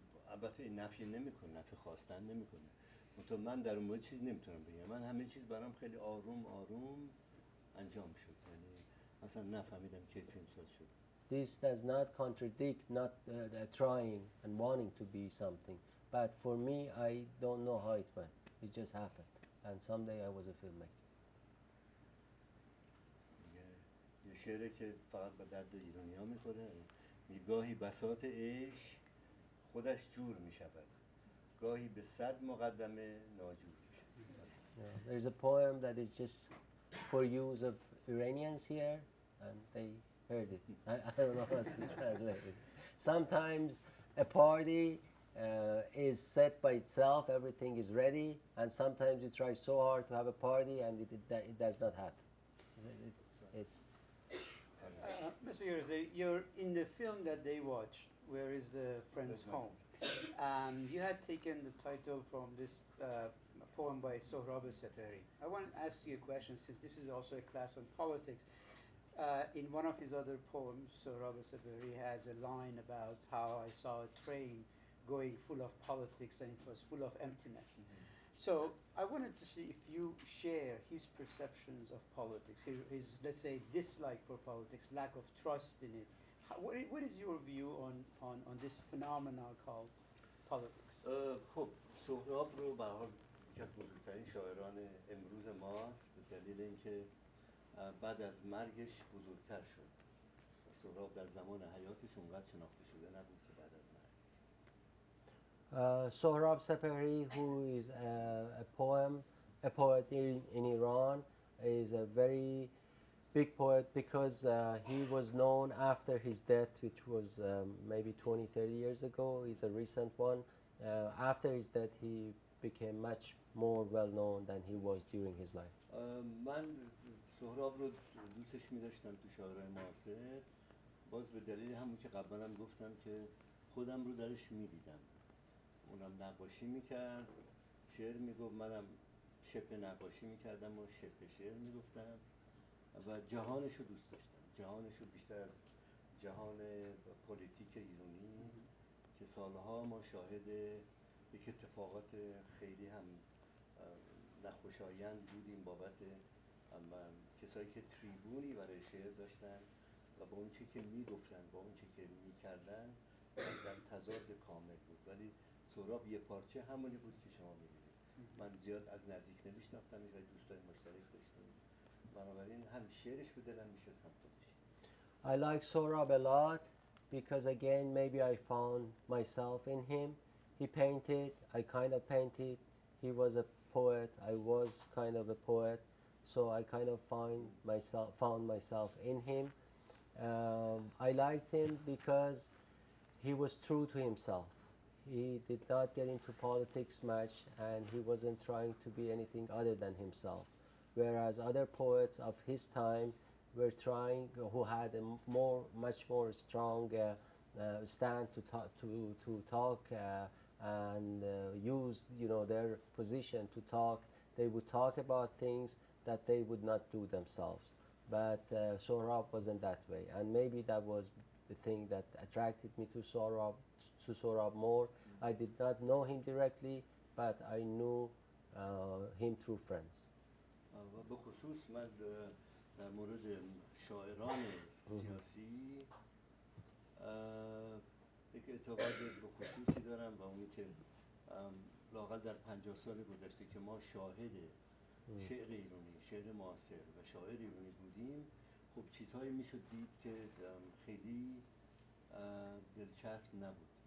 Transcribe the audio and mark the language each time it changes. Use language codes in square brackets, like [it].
[fa] البته این نفی نمیکنه، نفی خواستن نمیکنه. منتها من در اون مورد چیز نمیتونم بگم. من همه چیز برام خیلی آروم انجام شد. یعنی اصلا نفهمیدم که فیلمساز شد. [en] This does not contradict not trying and wanting to be something. But for me, I don't know how it went. It just happened. And someday I was a filmmaker. [fa] یه شعره که فقط به درد ایرانی‌ها میخوره. گاهی بساط عشق خودش جور میشود. گاهی به 100 مقدمه ناجور میشود. [en] There's a poem that is just for use of Iranians here, and they heard it. I don't know how to translate it. Sometimes a party is set by itself, everything is ready, and sometimes you try so hard to have a party and it does not happen. It's Mr. Yaraghi, you're in the film that they watched, Where is the Friend's Home? You had taken the title from this poem by Sohrab Satari. I want to ask you a question, since this is also a class on politics. In one of his other poems, Sohrab Satari has a line about how I saw a train going full of politics and it was full of emptiness. So I wanted to see if you share his perceptions of politics, his let's say dislike for politics, lack of trust in it. What is your view on this phenomenon called politics? [fa] خب سهراب رو به هر حال یکی از بزرگترین شاعران امروز ماست به دلیل اینکه بعد از مرگش بزرگتر شد. سهراب در زمان حیاتش اونقدر شناخته شده نبود که بعد از مرگ. [en] Sohrab Sepehri, who is a poet in Iran, is a very big poet because he was known after his death, which was maybe 20, 30 years ago. He's a recent one. After his death, he became much more well known than he was during his life. [fa] من سهراب رو دوستش می داشتم تو شاعرای معاصر، باز به دلیل همون که قبلا هم گفتم که خودم رو درش می دیدم. اونم نقاشی می کرد، شعر می گفت، منم شبه نقاشی می کردم و شبه شعر می گفتم و جهانش رو دوست داشتم. جهانش رو بیشتر از جهان پلیتیک ایرانی که سالها ما شاهد یک اتفاقات خیلی هم ناخوشایند بودیم بابت کسایی که تریبونی برای شعر داشتن و با اون چه که میگفتن با اون چه که میکردن در تضاد کامل بود. ولی سهراب یه پارچه همونی بود که شما میبینید. من زیاد از نزدیک نمیشناختمش و دوستای مشترک داشتیم، بنابراین هم شعرش به دلم میشست هم خودش. [en] I like Sohrab a lot because again maybe I found myself in him. He painted, I kind of painted. He was a poet, I was kind of a poet, so I kind of found myself in him. I liked him because he was true to himself. He did not get into politics much and he wasn't trying to be anything other than himself. Whereas other poets of his time were trying, who had a much more strong stand to talk and use their position to talk. They would talk about things that they would not do themselves. But Sohrab wasn't that way, and maybe that was the thing that attracted me to Sohrab more. I did not know him directly, but I knew him through friends. [fa] و به خصوص من در مورد شاعران سیاسی یک اعتقاد به خصوصی دارم و اونی که لااقل در 50 سال گذشته که ما شاهد شعر ایرانی، شعر معاصر و شاعر ایرانی بودیم، خب چیزهایی میشد دید که خیلی دلچسب نبود.